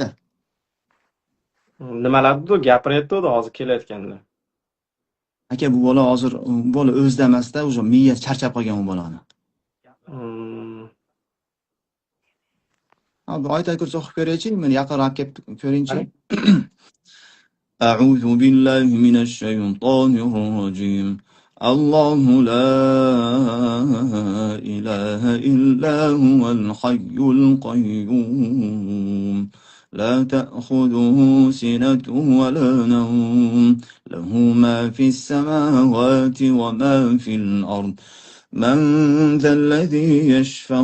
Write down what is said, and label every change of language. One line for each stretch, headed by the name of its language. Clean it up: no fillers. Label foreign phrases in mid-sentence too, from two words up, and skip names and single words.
Uzbek: Nimalardir gapiryapti hozir kelayotganda. Aka, bu bola hozir bola o'zida emasda, o'sha miyasi charchab qolgan bu bolani. Abi oyat kursi o'qib ko'raychi, meni yaqinroq kelib ko'ringchi.
Arabic: أعوذ بالله من الشيطان الرجيم. الله لا إله إلا هو الحي القيوم. لا تأخذه سنة ولا نوم له ما في السماوات وما في الأرض من ذا الذي يشفع